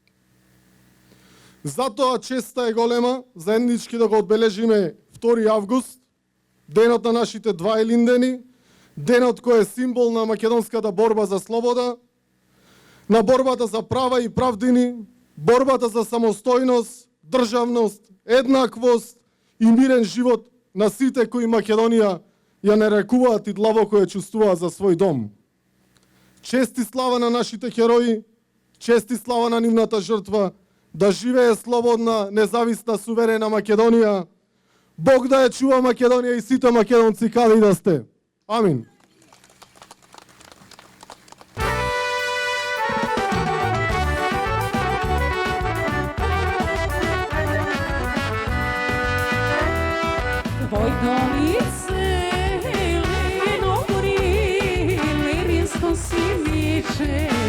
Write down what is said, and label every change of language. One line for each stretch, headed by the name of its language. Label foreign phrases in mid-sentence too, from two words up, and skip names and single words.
Macedonian: Затоа честа е голема заеднички да го одбележиме 2 август, денот на нашите два Илиндени, денот кој е символ на македонската борба за слобода, на борбата за права и правдини, борбата за самостојност, државност, еднаквост и мирен живот на сите кои Македонија ја нарекуваат и длабоко ја чувствуваат за свој дом. Чести слава на нашите херои, чести слава на нивната жртва, да живее слободна, независна, суверена Македонија. Бог да ја чува Македонија и сите македонци каде и да сте. Амин. Твој дом е зелено гори, леринско си миче.